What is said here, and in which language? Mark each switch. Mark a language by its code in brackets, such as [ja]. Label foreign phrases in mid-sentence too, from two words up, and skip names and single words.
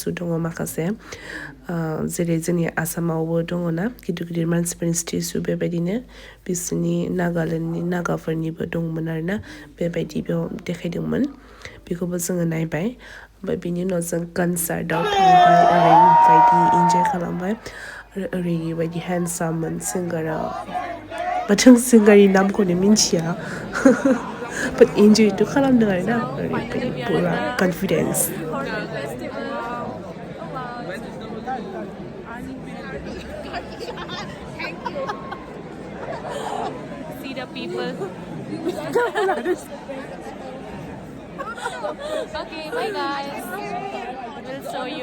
[brx] दङ माखासे जेरै जोंनि आसामावबो दङ ना गिदिर गिदिर मानसिफोरनि स्टेजु बेबायदिनो बिसोरनि नागालेण्डनि नागाफोरनिबो दंमोन आरोना बेबायदि बेयाव देखायदोंमोन बेखौबो जोङो नायबाय ओमफ्राय बिनि उनाव जों कनसार्टआव थांबाय ओरैबायदि इन्जय खालामबाय आरो ओरैबायदि हेन्डसाममोन सिंगारा बाट जों सिंगारनि नामखौनो मिन्थिया बाट इन्जयथ' खालामदों आरोना ओरैबायदि पुरा कनफिडेन्स [en] Thank you. people. Okay, bye guys. We'll show you.